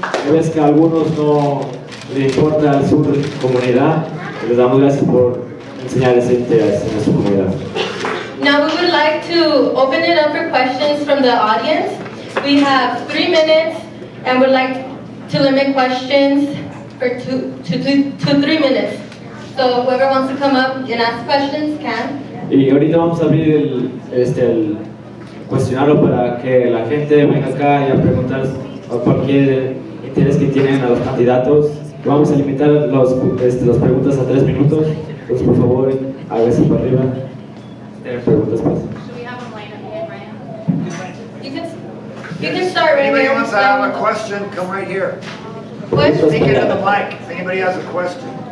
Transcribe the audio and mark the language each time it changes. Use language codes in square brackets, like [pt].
[es] Ves que a algunos no le importa al sur de su comunidad, les damos gracias por enseñarles interés en su comunidad. [en] Now we would like to open it up for questions from the audience. We have 3 minutes and would like to limit questions for 2 to 3 minutes. So whoever wants to come up and ask questions can. [es] Y ahorita vamos a abrir el cuestionario para que la gente venga acá y a preguntar cualquier interés que tienen a los candidatos. Vamos a limitar las preguntas a 3 minutos. Entonces, por favor, hágase para arriba. Tienen preguntas, pues. [en] Should we have them line up here, Brian? You can start right Anybody here. wants to have a question, come right here. What? Speak into the mic if anybody has a question.